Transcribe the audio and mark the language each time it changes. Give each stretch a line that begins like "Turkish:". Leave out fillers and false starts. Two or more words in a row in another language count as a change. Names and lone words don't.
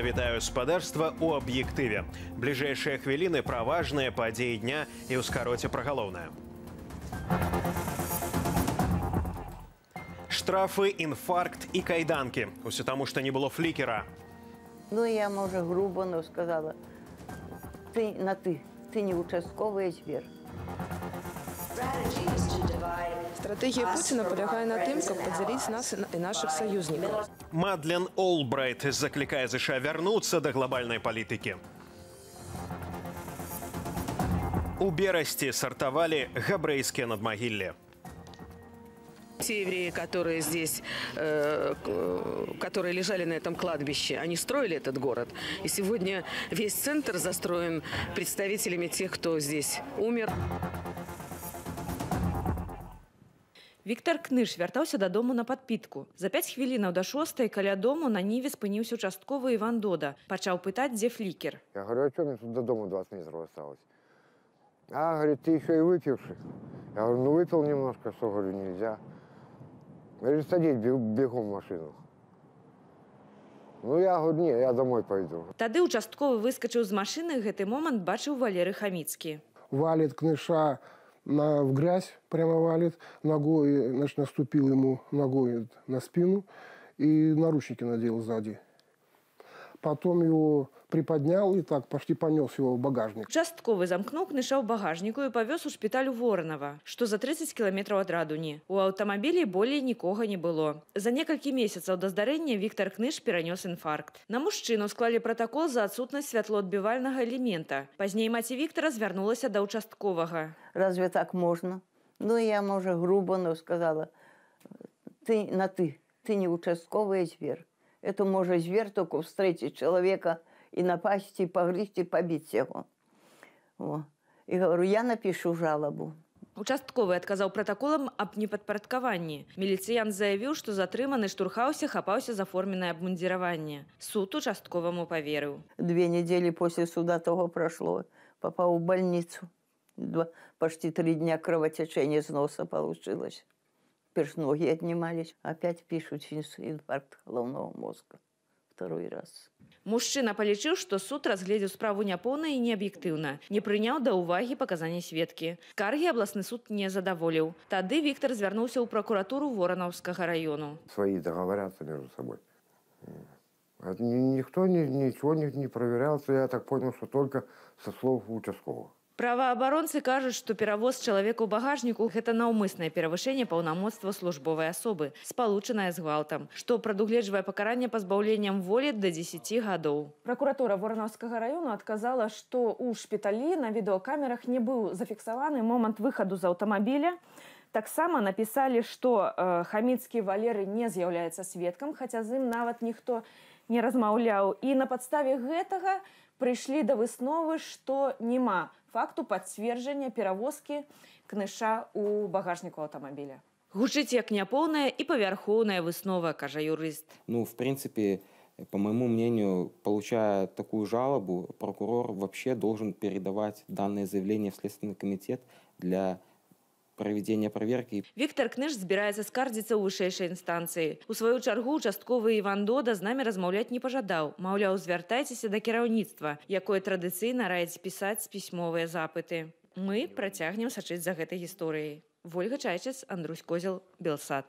Belarusian: Вітаю спадарства у аб'ектыве. Бліжэйшыя хвіліны пра важныя падзеі дня і ў скароце пра галоўнае. Штрафы, інфаркт і кайданкі. Усё таму, што не было флікера.
Russian: Ну, я, може, грубо, но сказала, ты не участковый звер.
Ukrainian: Стратегія Путіна полягає на тим,
Belarusian: каб падзяліць нас
Ukrainian: і наших союзників.
Belarusian: Мадлен Олбрайт заклікае США вярнуцца да глобальнай палітыкі. У Берасці сартавалі габрэйскія надмагіллі.
Russian: Те евреи, которые здесь, которые лежали на этом кладбище, они строили этот город. И сегодня весь центр застроен представителями тех, кто здесь умер.
Belarusian: Віктор Кныш вяртаўся дадому на падпітку. За 5 хвілінаў да 6 каля дому на ніве спыніўся участковы Іван Дода. Пачаў пытаць, дзе флікер.
Russian: Я говорю, а что мне тут до дома 20 метров осталось? А, говорит, ты еще и выпивший. Я говорю, ну выпил немножко, что, говорю, нельзя. Говорит, садись бегом в машину. Ну, я говорю, не, я домой пойду.
Belarusian: Тады участковы выскачыў з машыны, гэты момант бачыў Валерый Хаміцкі.
Russian: Валит Кныша в грязь, прямо валит, ногой, значит, наступил ему ногой на спину и наручники надел сзади. Потом его приподнял и так почти понес его в багажник.
Belarusian: Участковы замкнуў Кныша ў багажніку і павёз у шпіталь у Воронова, што за 30 кіламетраў ад Радуні. У аўтамабілі болей нікога не было. За некалькі месяцаў да здарэння Віктор Кныш перанёс інфаркт. На мужчыну склалі пратакол за адсутнасць святлоадбівальнага элемента. Пазней маці Віктора звярнулася да участковага.
Russian: Разве так можно? Ну, я, може, грубо, но сказала, ты не участковый звер. Это может зверь только встретить человека и напасть, и погрызть, и побить его. О. И говорю, я напишу жалобу.
Belarusian: Участковы адказаў пратаколам аб непадпарадкаванні. Міліцыянт заявіў, што затрыманы штурхаўся, хапаўся за форменное абмундзіраванне. Суд участковаму поверыў.
Russian: 2 недели после суда того прошло. Попал в больницу. Почти 3 дня кровотечения с носа получилось. Теперь ноги отнимались. Опять пишут инфаркт головного мозга. 2 раз.
Belarusian: Мужчына палічыў, што суд разгледзеў справу няпоўна і неаб'ектыўна. Не прыняў да ўвагі паказанні сведкі. Скаргі абласны суд не задаволіў. Тады Віктор звярнуўся ў пракуратуру Воронаўскага району.
Russian: Свои договорятся между собой. Никто ничего не проверялся. Я так понял, что только со слов участкового.
Belarusian: Праваабаронцы кажуць, што перавоз чалавека ў багажніку – гэта наўмыснае перавышэнне паўнамоцтва службовай асобы, спалучанае з гвалтам, што прадугледжвае пакаранне пазбаўленнем волі да 10 гадоў. Пракуратура Воронаўскага району адказала, што ў шпіталі на відэакамерах не быў зафіксаваны момант выхаду з аўтамабіля. Таксама напісалі, што Хаміцкі Валерый не з'яўляецца сведкам, хаця з ім нават ніхто не размаўляў. І на падставе гэтага прыйшлі да высновы, што няма факту пацверджання перавозкі Кныша ў багажніку аўтамабіля. Гучыць як няпоўная і павярхоўная выснова, кажа юрыст.
Russian: Ну, в принципе, по моему мнению, получая такую жалобу, прокурор вообще должен передавать данное заявление в Следственный комитет для проведения проверки.
Belarusian: Віктор Кныш збіраецца скардзіцца ў вышэйшай інстанцыі. У сваю чаргу участковы Іван Дода з намі размаўляць не пажадаў. Маўляў, звяртайцеся да кіраўніцтва, якое традыцыйна раіць пісаць пісьмовыя запыты. Мы працягнем сачыць за гэтай гісторыяй. Вольга Чайчыц, Андрусь Козел, Белсат.